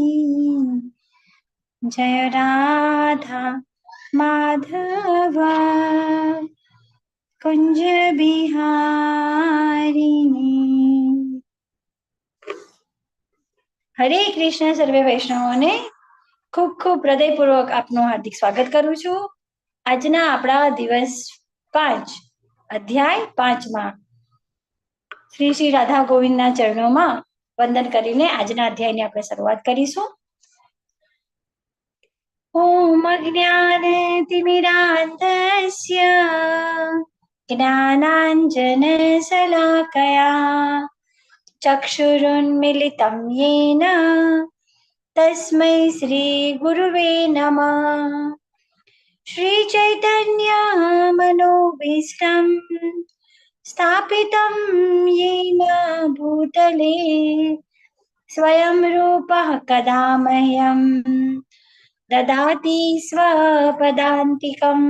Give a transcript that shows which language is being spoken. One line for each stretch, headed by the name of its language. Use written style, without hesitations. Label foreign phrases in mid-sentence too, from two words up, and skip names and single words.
Hindi: जय राधा माधव कुंज बिहारी।
Gujarati: હરે કૃષ્ણ સર્વે વૈષ્ણવોને ખૂબ ખૂબ હૃદયપૂર્વક આપનું હાર્દિક સ્વાગત કરું છું। આજના આપણા દિવસ 5 અધ્યાય 5માં શ્રી શ્રી રાધા ગોવિંદના ચરણોમાં વંદન કરીને આજના અધ્યાયની આપણે શરૂઆત કરીશું।
Sanskrit: ओम ज्ञानतिमिरान्धस्य ज्ञानांजन शलाकया चक्षुरुन्मिलितं येन तस्मै श्री गुरुवे नमः। श्री चैतन्य मनोभीष्टं स्थापितं येन भूतले स्वयं रूपः कदा मह्यं ददाति स्वपदान्तिकम्।